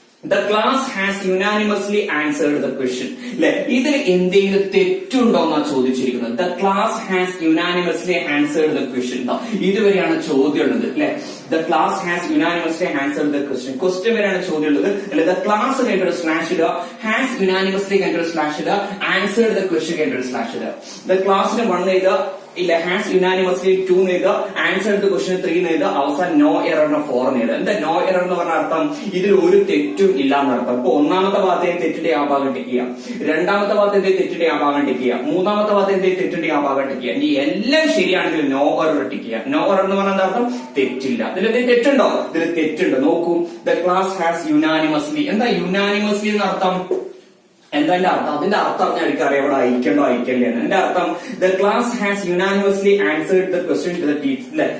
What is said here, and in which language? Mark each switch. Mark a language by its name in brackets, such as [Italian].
[English] The class has unanimously answered the question. [Malayalam] അല്ലെ, ഇതിൽ എന്തെങ്കിലും തെറ്റുണ്ടോ എന്നാണ് ചോദിച്ചിരിക്കുന്നത്. [English] The class has unanimously answered the question. [Malayalam] ഇതുവരെയാണ് ചോദ്യം ഉള്ളത് അല്ലെ. [English] The class has unanimously answered the question. [Malayalam] Question വരെയാണ് ചോദ്യം ഉള്ളത്. അല്ലെ [English] the class [Malayalam] കഴിഞ്ഞൊരു സ്ലാഷ് ഇടുക, [English] has unanimously [Malayalam] കഴിഞ്ഞൊരു സ്ലാഷ് ഇടുക, [English] answered the question [Malayalam] കഴിഞ്ഞൊരു സ്ലാഷ് ഇടുക. [English] The class [Malayalam] ന് 1 എഴുതുക, ഇല്ല [English] has unanimously [Malayalam] 2 എഴുതുക, [English] answered the question [Malayalam] 3 എഴുതുക, അവസാനം no error 4 എഴുതുക. എന്താ no error എന്ന് പറഞ്ഞ അർത്ഥം? ഇതിൽ ഒരു തെറ്റും ഇല്ല എന്നർത്ഥം. ഇപ്പൊ ഒന്നാമത്തെ ഭാഗത്തെ തെറ്റിന്റെ ആ ഭാഗം ടിക്ക് ചെയ്യുക, രണ്ടാമത്തെ ഭാഗത്തെ തെറ്റിന്റെ ആ ഭാഗം ടിക്ക് ചെയ്യുക, മൂന്നാമത്തെ ഭാഗത്തെ തെറ്റിന്റെ ആ ഭാഗം ടിക്ക് ചെയ്യുക. ഇനി എല്ലാം ശരിയാണെങ്കിൽ നോ എറർ ടിക്ക് ചെയ്യുക. നോ എറർ എന്ന് പറഞ്ഞാൽ എന്താ അർത്ഥം? തെറ്റില്ല. ഇതിൽ തെറ്റുണ്ടോ? ഇതിൽ തെറ്റുണ്ട്. [English] നോക്കൂ, the class has unanimously. [Malayalam] എന്താ unanimously എന്ന അർത്ഥം? എന്താ എന്റെ അർത്ഥം? അതിന്റെ അർത്ഥം ഞാൻ എനിക്കറിയാം, ഇവിടെ അയക്കണ്ടോ അയക്കല്ലേ എന്ന്. എന്റെ അർത്ഥം [English] the class has unanimously answered the question to the teacher.